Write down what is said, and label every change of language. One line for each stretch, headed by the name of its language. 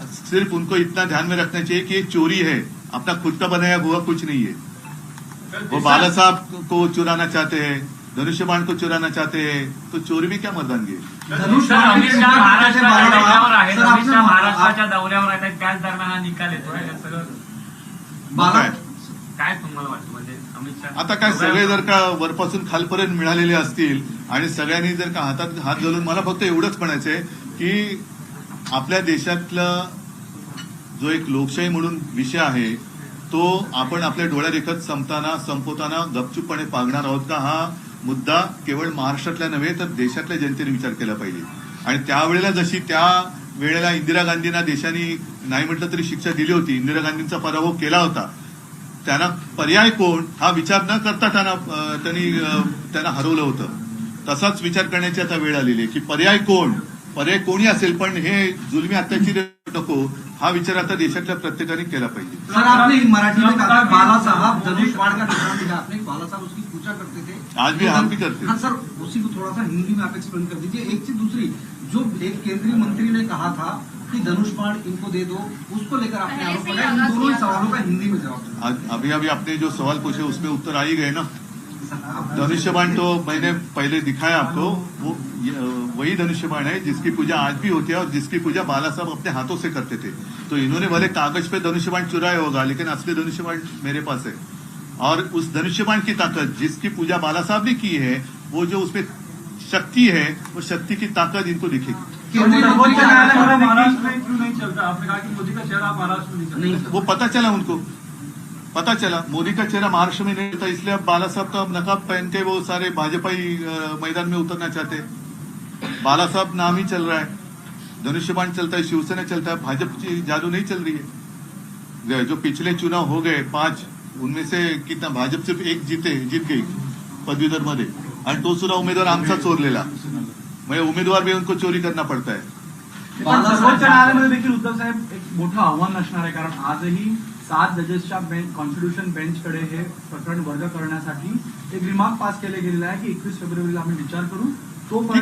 Hindi: सिर्फ उनको इतना ध्यान में रखना चाहिए कि ये चोरी है, अपना खुद का बनाया हुआ कुछ नहीं है। वो बाला साहब को चुराना चाहते हैं, धनुष्यबाण को चुराना चाहते हैं, तो चोरी में क्या मर्दानगी है?
Marathi: अमित शाह महाराष्ट्राच्या दौऱ्यावर आहेत, त्याच दरम्यान हा निकाल येतो। काय तुम्हाला वाटतं, म्हणजे अमित शाह आता काय सगळे जर का वरपासून खालपर्यंत मिळालेले असतील आणि सगळ्यांनी जर का हातात हात घालून, मला फक्त एवढंच म्हणायचंय की आपल्या देशातला जो एक लोकशाही म्हणून विषय आहे, तो आपण आपल्या डोळ्यादेखत संपवताना गपचूपपणे पागणार आहोत का? हा मुद्दा केवळ महाराष्ट्रातल्या नव्हे तर देशातल्या जनतेने विचार केला पाहिजे। आणि त्यावेळेला जशी त्या वेळेला इंदिरा गांधींना देशाने नाही म्हटलं तरी शिक्षा दिली होती, इंदिरा गांधींचा पराभव केला होता, त्यांना पर्याय कोण हा विचार न करता त्यांना हरवलं होतं। तसाच विचार करण्याची आता वेळ आलेली आहे की पर्याय कोण, पर्याय कोणी असेल, पण हे जुलमी अत्याचारी नको, हा विचार आता देशातल्या प्रत्येकाने केला पाहिजे.
Hindi: सर आपने मराठी में कहा बाला साहब धनुष बाण का निशान दिखा आपने, बाला साहब उसकी पूजा करते थे, आज भी हम भी करते हैं. हाँ सर, उसी को थोड़ा सा हिंदी में आप एक्सप्लेन कर दीजिए. एक चीज दूसरी, जो एक केंद्रीय मंत्री ने कहा था कि धनुष बाण इनको दे दो, उसको लेकर आपने आरोप लगाया. इन दोनों ही सवालों का हिंदी में जवाब दीजिए. अभी अभी आपने जो सवाल पूछे उसमें उत्तर आ ही गए ना. धनुष्यबाण तो मैंने पहले दिखाया आपको, वो वही धनुष्यबाण है जिसकी पूजा आज भी होती है और जिसकी पूजा बाला साहब अपने हाथों से करते थे. तो इन्होंने भले कागज पे धनुष्यबाण चुराया होगा, लेकिन असली धनुष्यबाण मेरे पास है. और उस धनुष्यबाण की ताकत जिसकी पूजा बाला साहब ने की है, वो जो उसमें शक्ति है, वो शक्ति की ताकत इनको दिखेगी. केंद्रीय मंत्री सर्वोच्च न्यायालय में महाराष्ट्र में क्यों नहीं चलता? आपने कहा कि मोदी का चेहरा महाराष्ट्र में नहीं चलता. वो पता चला उनको, पता चला मोदी का चेहरा महाराष्ट्र में नहीं था, इसलिए अब बाला साहब तो अब नकाब पहन के वो सारे भाजपाई मैदान में उतरना चाहते. बाला साहब नाम ही चल रहा है, धनुष्यबाण चलता है, शिवसेना चलता है, भाजपा की जादू नहीं चल रही है. जो पिछले चुनाव हो गए 5, उनमें से कितना भाजप सिर्फ एक जीत गई
Marathi: पदवीधर मध्ये, आणि तो सुद्धा उमेदवार आमचा चोरलेला.
Hindi: म्हणजे उमेदवार भी उनको चोरी करना पड़ता है.
Marathi: पण सर्वोच्च न्यायालयामध्ये देखील उद्धव साहेब एक मोठं आव्हान असणार आहे, कारण आजही 7 जजेसच्या कॉन्स्टिट्यूशन बेंचकडे हे प्रकरण वर्ग करण्यासाठी एक रिमार्क पास केले गेलेला आहे की 21 फेब्रुवारीला आम्ही विचार करू, तोपर्यंत